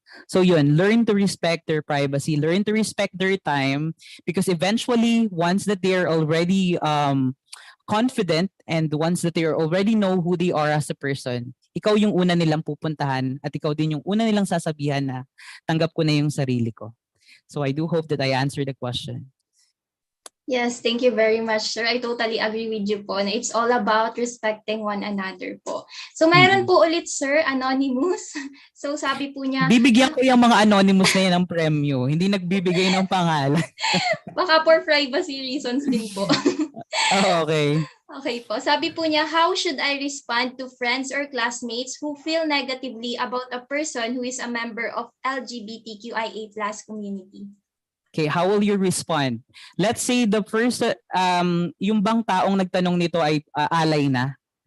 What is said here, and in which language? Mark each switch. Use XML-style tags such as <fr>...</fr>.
<en>So yun, learn to respect their privacy, learn to respect their time, because eventually once that they are already confident and once that they already know who they are as a person,</en> <tl>ikaw yung una nilang pupuntahan at ikaw din yung una nilang sasabihan na tanggap ko na yung sarili ko.</tl> <en>So I do hope that I answered the question. Yes, thank you very much, sir. I totally agree with you po na it's all about respecting one another po.</en> <tl>So mayroon po ulit, sir, Anonymous. So sabi po niya, bibigyan ko yung mga anonymous na yan ng premyo. Hindi nagbibigay ng pangalan. baka</tl> <en>for privacy reasons</en> <tl>din po.</tl> <en>Oh, okay. Okay po.</en> <tl>Sabi po niya,</tl> <en>how should I respond to friends or classmates who feel negatively about a person who is a member of LGBTQIA+ community? Okay, how will you respond? Let's say the first,</en> <tl>yung bang taong nagtanong nito ay alay na.</tl>